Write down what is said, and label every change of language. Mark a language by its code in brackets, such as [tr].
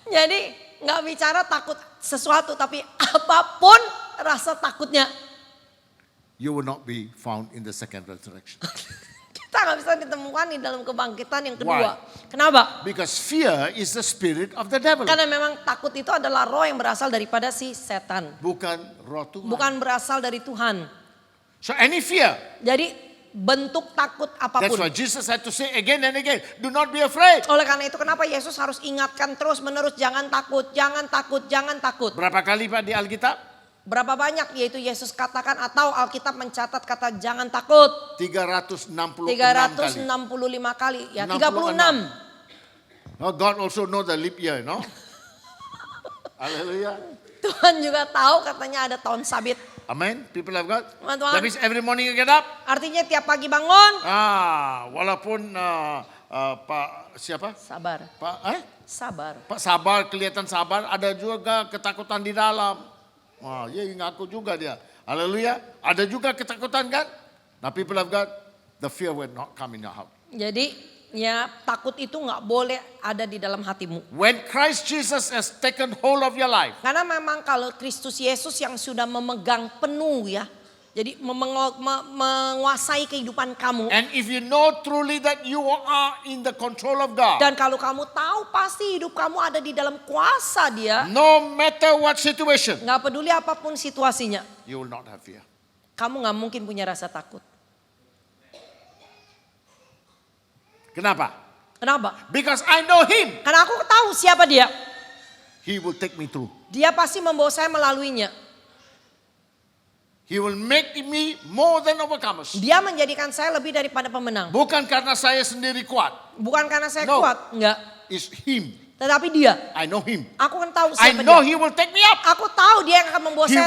[id] Jadi nggak bicara takut sesuatu, tapi apapun rasa takutnya. [en] You will not be found in the second resurrection. [id] Kita nggak bisa ditemukan di dalam kebangkitan yang kedua. [en] Why? [id] Kenapa? [en] Because fear is the spirit of the devil. [id] Karena memang takut itu adalah roh yang berasal daripada si setan. Bukan roh Tuhan. Bukan berasal dari Tuhan. [en] So any fear. [id] Jadi bentuk takut [en] That's [id] apapun. [en] why Jesus had to say again and again, do not be afraid. [id] Oleh karena itu kenapa Yesus harus ingatkan terus menerus, jangan takut, jangan takut, jangan takut. Berapa kali Pak di Alkitab? Berapa banyak yaitu Yesus katakan atau Alkitab mencatat kata jangan takut. 365 365 kali. kali. Ya 66. 36. [en] Oh, God also know the leap year, no? Hallelujah. [id] Tuhan juga tahu katanya ada tahun sabit. [en] Amen. People of God. [id] Teman-teman. [en] That means every morning you get up. [id] Artinya tiap pagi bangun. Walaupun Pak siapa? Sabar. Sabar. Pak sabar, kelihatan sabar, ada juga ketakutan di dalam. Wah, ya ngaku juga dia. Haleluya. Ada juga ketakutan kan? [en] Nah, people of God, the fear will not come in your heart. [id] Jadi ya takut itu nggak boleh ada di dalam hatimu. [en] When Christ Jesus has taken hold of your life, [id] Karena memang kalau Kristus Yesus yang sudah memegang penuh ya. Jadi menguasai kehidupan kamu. [en] and if you know truly that you are in the control of God, [id] Dan kalau kamu tahu pasti hidup kamu ada di dalam kuasa dia. [en] no matter what situation, [id] Nggak peduli apapun situasinya. [en] you will not have fear. [id] Kamu nggak mungkin punya rasa takut. Kenapa? Kenapa? [en] Because I know Him. [id] Karena aku tahu siapa dia. [en] He will take me through. [id] Dia pasti membawa saya melaluinya. [en] He will make me more than overcomers. [id] Dia menjadikan saya lebih daripada pemenang. Bukan karena saya sendiri kuat. Bukan karena saya [en] No. [id] kuat. Enggak. [en] It's Him. [id] Tetapi dia. [en] I know Him. [id] Aku kan tahu [en] I [id] siapa [en] know [id] dia. [en] He will take me up. [id] Aku tahu dia yang akan membawa saya